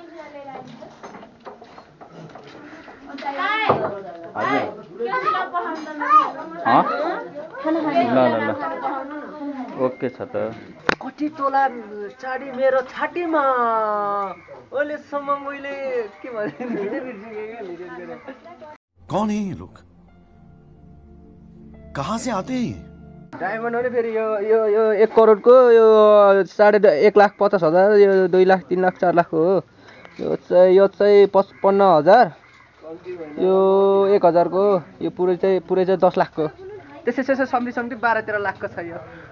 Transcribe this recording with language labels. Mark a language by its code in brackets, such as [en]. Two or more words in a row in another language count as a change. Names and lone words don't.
[ne] ल ओके छ त। कति तोला चाडी मेरो छातीमा अहिलेसम्म मैले के भने। [hi] कौन है ये लोग, कहाँ से आते हैं? [ne] डायमन्ड हो नि फेरि यो 1 करोडको यो 1,50,000 यो 2 लाख 3 लाख 4 लाखको हो। यो चाहिँ 55,000, यो 1,000 को, यो पुरै चाहिँ 10 लाखको। त्यसै सम्झी 12-13 लाखको छ यो।